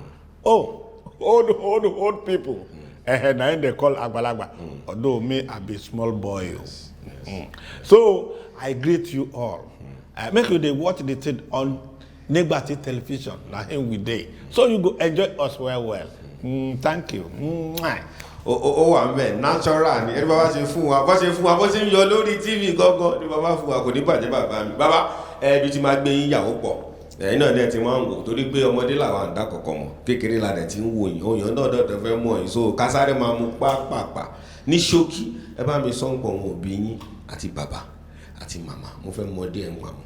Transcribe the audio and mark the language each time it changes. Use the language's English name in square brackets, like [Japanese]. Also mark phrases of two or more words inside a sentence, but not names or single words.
[Nigerian Pidgin] old people na him dey call àgbàlagbà although me I be small boy so I greet you all make you dey watch the thing on Nígbàtí television na him we dey so you go enjoy us well thank you. [Yoruba] ó wà ń bẹ̀ natural ni ẹni bàbá ṣe fún wa bó ṣe ń yọ lórí TV gángan ni bàbá fún wa kò ní bàjẹ́ bàbá mi bàbá ibi tí máa gbé yín yàwó pọ̀ ẹ̀yin náà dẹ̀ ti máa ń wò torí pé ọmọdé làwọn àǹdá kọ̀ọ̀kan mọ̀ kékeré la dẹ̀ ti ń wò yín òyìn náà dọ̀dọ̀ fẹ́ mọ̀ yín so kásáré máa mú pápápá ní ṣókí ẹ bá mi sọ́ǹpọ̀ wọn òbí yín àti bàbá àti màmá mo fẹ́ mọ díẹ̀ ń wà mọ́.